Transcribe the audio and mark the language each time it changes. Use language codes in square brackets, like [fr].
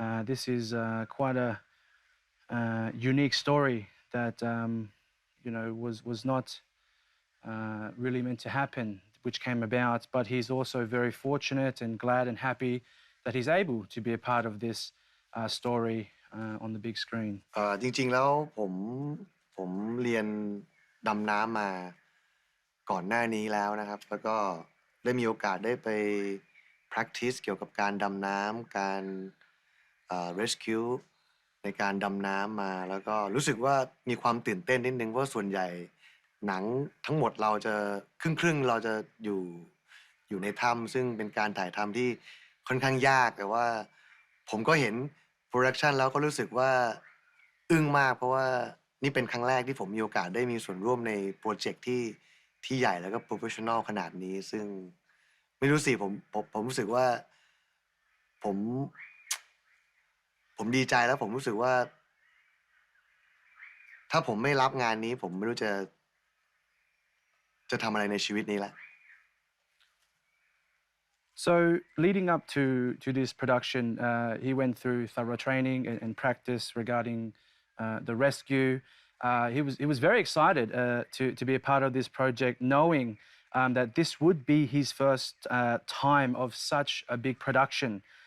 [en] This is quite a unique story that was not really meant to happen, which came about. But he's also very fortunate and glad and happy that he's able to be a part of this story on the big screen. [th] จริงๆแล้วผมเรียนดำน้ำมาก่อนหน้านี้แล้วนะครับแล้วก็ได้มีโอกาสได้ไป practice เกี่ยวกับการดำน้ำการ rescue ในการดำน้ำมาแล้วก็รู้สึกว่ามีความตื่นเต้นนิดนึงเพราะส่วนใหญ่หนังทั้งหมดเราจะครึ่งเราจะอยู่ในถ้ำซึ่งเป็นการถ่ายทำที่ค่อนข้างยากแต่ว่าผมก็เห็นโปรดักชันแล้วก็รู้สึกว่าอึ้งมากเพราะว่านี่เป็นครั้งแรกที่ผมมีโอกาสได้มีส่วนร่วมในโปรเจกต์ที่ใหญ่แล้วก็โปรเฟชชั่นอลขนาดนี้ซึ่งไม่รู้สิผมรู้สึกว่าผมดีใจแล้วผมรู้สึกว่าถ้าผมไม่รับงานนี้ผมไม่รู้จะทำอะไรในชีวิตนี้ละ [en] So leading up to this production, he went through thorough training and practice regarding the rescue. He was very excited to be a part of this project, knowing that this would be his first time of such a big production.